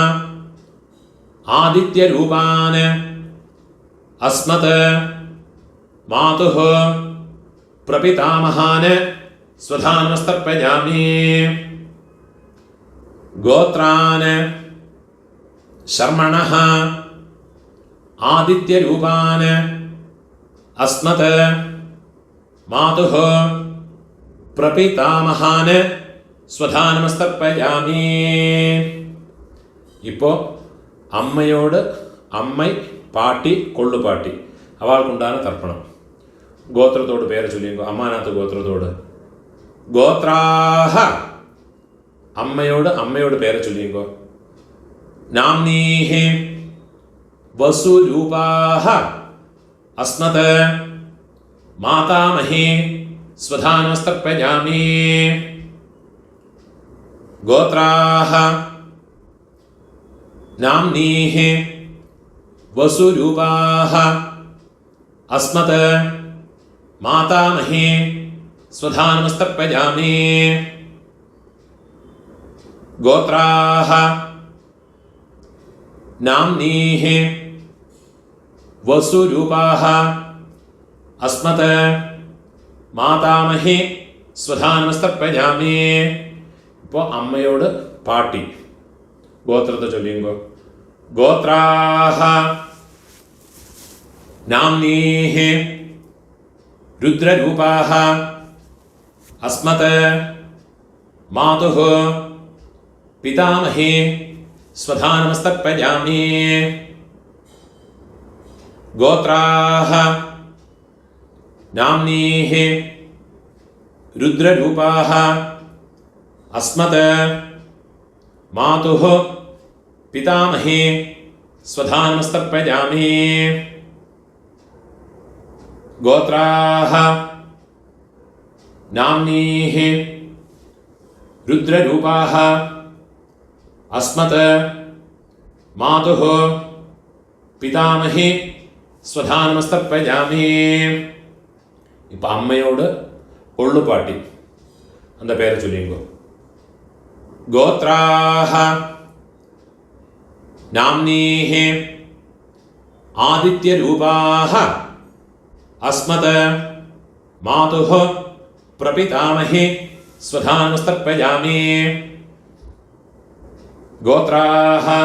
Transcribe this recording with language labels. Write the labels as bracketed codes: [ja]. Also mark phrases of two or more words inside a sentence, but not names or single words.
[sa] आदित्यरूपान् अस्मत् मातुः प्रपितामहान् स्वधानमस्तर्पयामि गोत्रान् शर्मणः आदित्यरूपान् अस्मत् मातुः प्रपितामहान् സ്വധാനമസ്തർപ്പയാമി. [ml] ഇപ്പോൾ അമ്മയോട് [ta] அம்மை பாட்டி கொள்ளுப்பாட்டி [ml] അവൾക്കുണ്ടാകുന്ന തർപ്പണം. ഗോത്രത്തോട് പേര് ചൊല്ലിയോ അമ്മാനാത്ത ഗോത്രത്തോട് ഗോത്രാഹ അമ്മയോട് പേര് ചൊല്ലിയോ നാംനീഹി [sa] वसुरूपाः अस्मत् मातामही स्वधानमस्तर्पयामि गोत्राः नाम्नीः वसुरूपाः अस्मत् मातामही स्वधानमस्तर्पयामि गोत्राः नाम्नीः वसुरूपाः अस्मत् मातामही स्वधानमस्तर्पयामि. [ml] ഇപ്പോൾ അമ്മയോട് പാട്ടി ഗോത്രത്തെ ചൊല്ലിയുമ്പോൾ [sa] गोत्राः नाम्नीः रुद्ररूपाः अस्मत् मातुः पितामही स्वधानमस्तर्पयामि गोत्राः नाम्नीः रुद्ररूपाः अस्मत् मातुः पितामही स्वधानमस्तर्पयामि गोत्राः नाम्नीः रुद्ररूपाः अस्मत् मातुः पितामही സ്വധാനമസ്തർപ്പയാമി. [ml] ഇപ്പം അമ്മയോട് കൊള്ളുപാട്ടി அந்த പേര് ചൊല്ലിയുമ്പോൾ [sa] गोत्राः नाम्नीः आदित्यरूपाः अस्मत् मातुः प्रपितामही स्वधानमस्तर्पयामि गोत्राः